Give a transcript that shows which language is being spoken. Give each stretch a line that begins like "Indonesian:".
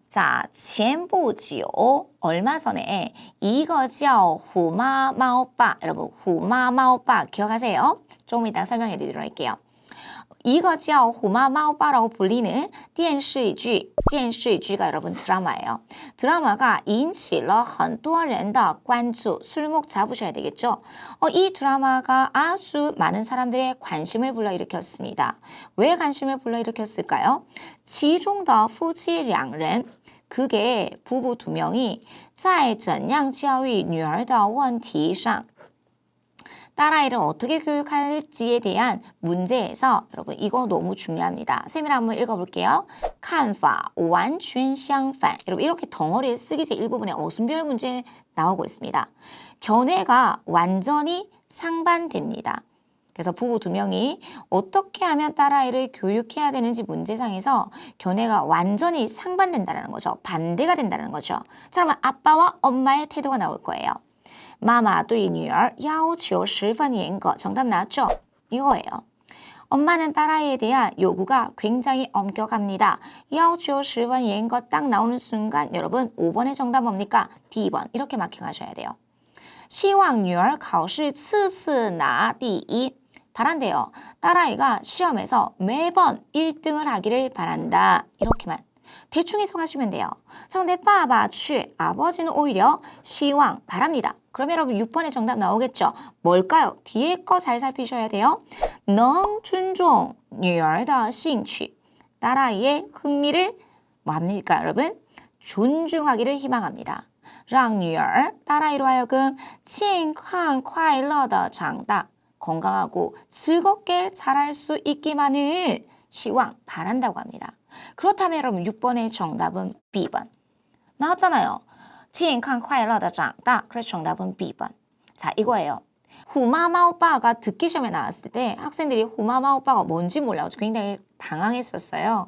Korean: 자,
Chinese: 前不久
Korean: 얼마 전에 이거
Chinese: 叫虎妈猫爸
Korean: 여러분, 虎妈猫爸 기억하세요? 조금 이따 설명해 드리도록 할게요. 이거
Chinese: 叫虎妈猫爸
Korean: 라고 불리는
Chinese: 电视剧 电视剧
Korean: 가 여러분 드라마예요. 드라마가
Chinese: 引起了很多人的关注
Korean: 술목 잡으셔야 되겠죠. 이 드라마가 아주 많은 사람들의 관심을 불러일으켰습니다. 왜 관심을 불러일으켰을까요?
Chinese: 其中的夫妻两人
Korean: 그게 부부 2명이
Chinese: 在怎样教育女儿的问题上
Korean: 딸아이를 어떻게 교육할지에 대한 문제에서 여러분 이거 너무 중요합니다. 쌤이 한번 읽어볼게요.
Chinese: 看法完全相反
Korean: 여러분 이렇게 덩어리에 쓰기제 일부분에 어순별 문제 나오고 있습니다. 견해가 완전히 상반됩니다. 그래서 부부 두 명이 어떻게 하면 딸아이를 교육해야 되는지 문제상에서 견해가 완전히 상반된다는 거죠. 반대가 된다는 거죠. 자, 그러면 아빠와 엄마의 태도가 나올 거예요.
Chinese: 妈妈对女儿要求十分严格.
Korean: 정답 나왔죠? 이거예요. 엄마는 딸아이에 대한 요구가 굉장히 엄격합니다.
Chinese: 要求十分严格
Korean: 딱 나오는 순간 여러분 5번의 정답 뭡니까? D번 이렇게 마킹하셔야 돼요.
Chinese: 希望女儿考试次次拿第一.
Korean: 바란대요. 딸아이가 시험에서 매번 1등을 하기를 바란다. 이렇게만. 대충 해석하시면 돼요. 자, 근데 빠바, 취, 아버지는 오히려 시황, 바랍니다. 그럼 여러분 6번의 정답 나오겠죠? 뭘까요? 뒤에 거 잘 살피셔야 돼요.
Chinese: 能尊重女儿的兴趣.
Korean: 딸아이의 흥미를 뭐 합니까, 여러분? 존중하기를 희망합니다.
Chinese: 让女儿,
Korean: 딸아이로 하여금
Chinese: 健康快乐地长大.
Korean: 건강하고 즐겁게 자랄 수 있기만을 시황, 바란다고 합니다. 그렇다면 여러분 6번의 정답은 B번. 나왔잖아요.
Chinese: 健康快乐地长大.
Korean: 그래서 정답은 B번. 자, 이거예요. 후마마오빠가 듣기 시험에 나왔을 때 학생들이 후마마오빠가 뭔지 몰라서 굉장히 당황했었어요.